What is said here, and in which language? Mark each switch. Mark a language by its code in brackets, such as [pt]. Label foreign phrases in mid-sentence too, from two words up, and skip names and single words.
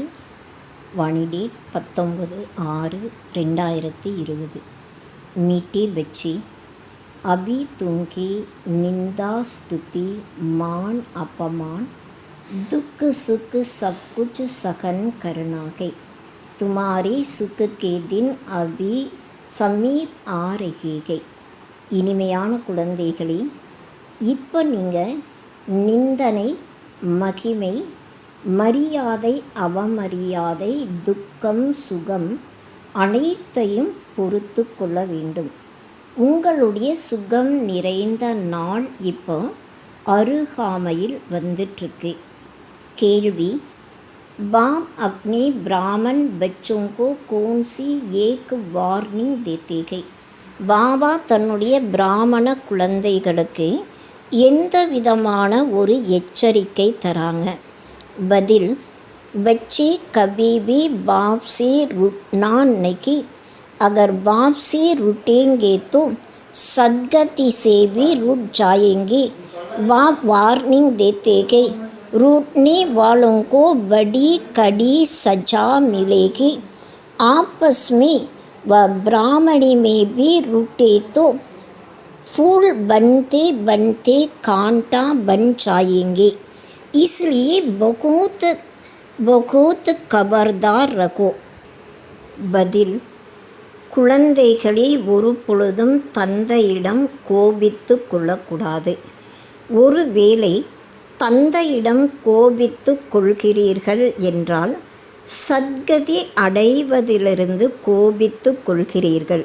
[ta] வாணி டேட் 19/6/2020. [hi] मीठी बच्ची, अभी तुमकी निंदा स्तुति मान अपमान दुख सुख सब कुछ सहन करना है. तुम्हारे सुख के दिन अभी समीप आ रहे हैं. [ta] இனிமையான குழந்தைகளே, இப்போ நீங்கள் நிந்தனை, மகிமை, மரியாதை, அவமரியாதை, துக்கம், சுகம் அனைத்தையும் பொறுத்து கொள்ள வேண்டும். உங்களுடைய சுகம் நிறைந்த நாள் இப்போ அருகாமையில் வந்துட்டுருக்கு. கேள்வி: [hi] बाप अपने ब्राह्मण बच्चों को कौन सी एक वार्निंग देते हैं? [ta] பாபா தன்னுடைய பிராமண குழந்தைகளுக்கு எந்த விதமான ஒரு எச்சரிக்கை தராங்க? பதில்: [hi] बच्चे कभी भी बाप से रूठना नहीं. अगर बाप से रूठेंगे तो सदगति से भी रूठ जाएंगे. बाप वार्निंग देते हैं, रूठने वालों को बड़ी कड़ी सजा मिलेगी. आपस में व ब्राह्मणी में भी रूठे तो फूल बनते बनते कांटा बन जाएंगे. इसलिए बहुत बहुत खबरदार रखो. [ta] பதில்: குழந்தைகளை ஒரு பொழுதும் தந்தையிடம் கோபித்து கொள்ளக்கூடாது. ஒருவேளை தந்தையிடம் கோபித்து கொள்கிறீர்கள் என்றால் சத்கதி அடைவதிலிருந்து கோபித்து கொள்கிறீர்கள்.